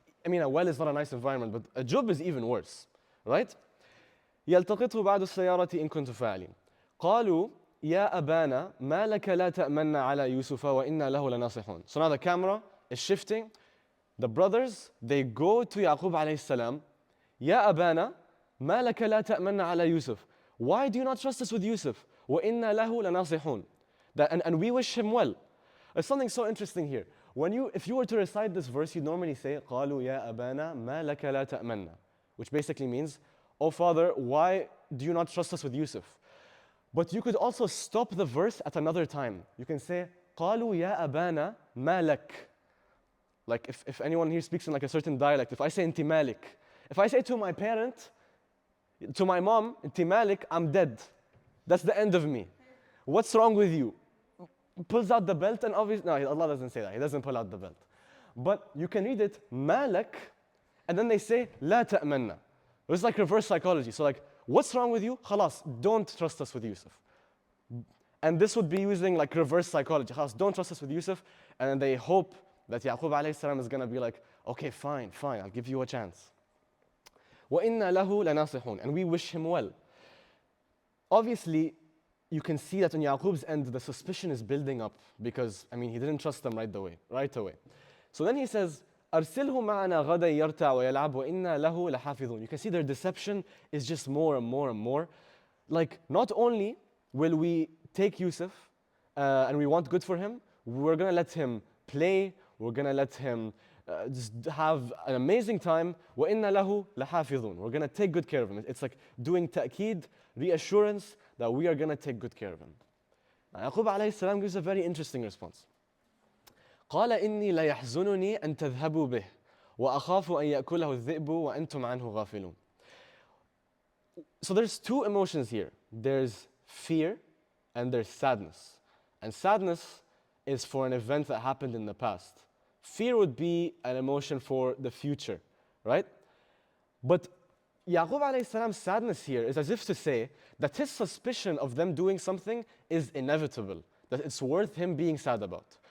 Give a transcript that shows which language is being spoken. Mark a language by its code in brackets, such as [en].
[en] I mean, a well is not a nice environment, but a jub is even worse, right? [ar] يلتقطه بعد السيارة إن كنت فاعلين. قالوا يا أبانا ما لك لا تأمنا على يوسف وإنا له لناصحون. [en] So now the camera is shifting. The brothers, they go to Yaqub alayhi salam. [ar] يا أبانا ما لك لا تأمنا على يوسف. [en] Why do you not trust us with Yusuf? [ar] وإنا له لناصحون. [en] And we wish him well. There's something so interesting here. If you were to recite this verse, you'd normally say, [ar] قالوا يا أبانا ما لك لا تأمنا, [en] which basically means, oh Father, why do you not trust us with Yusuf? But you could also stop the verse at another time. You can say, [ar] قالوا يا أبانا ما لك. [en] If anyone here speaks in a certain dialect, if I say [ar] inti malik, [en] if I say to my parent, to my mom, inti malik, I'm dead. That's the end of me. What's wrong with you? Pulls out the belt and obviously, no, Allah doesn't say that. He doesn't pull out the belt. But you can read it, malak, and then they say, [ar] la ta'manna. [en] It's reverse psychology. So what's wrong with you? Khalas, don't trust us with Yusuf. And this would be using reverse psychology. Khalas, don't trust us with Yusuf. And then they hope that Yaqub alayhi salam is going to be okay, fine, I'll give you a chance. [ar] وَإِنَّا لَهُ لَنَاصِحُونَ. [en] And we wish him well. Obviously, you can see that on Yaqub's end, the suspicion is building up because, he didn't trust them right away. So then he says, [ar] أَرْسِلْهُ مَعَنَا غَدًا يَرْتَعْ وَيَلْعَبْ وَإِنَّا لَهُ لَحَافِظُونَ. [en] You can see their deception is just more and more and more. Not only will we take Yusuf and we want good for him, we're going to let him play, we're going to let him just have an amazing time. [ar] وَإِنَّا لَهُ لَحَافِظُونَ. [en] We're going to take good care of him. It's doing ta'keed, reassurance that we are going to take good care of him. Now, Yaqub alayhi salam gives a very interesting response. [ar] قال إني ليحزنني أن تذهبوا به وأخاف أن يأكله الذئب وأنتم عنه غافلون. [en] So there's two emotions here. There's fear and there's sadness. And sadness is for an event that happened in the past. Fear would be an emotion for the future, right? But Yaqub alayhi salam's sadness here is as if to say that his suspicion of them doing something is inevitable, that it's worth him being sad about.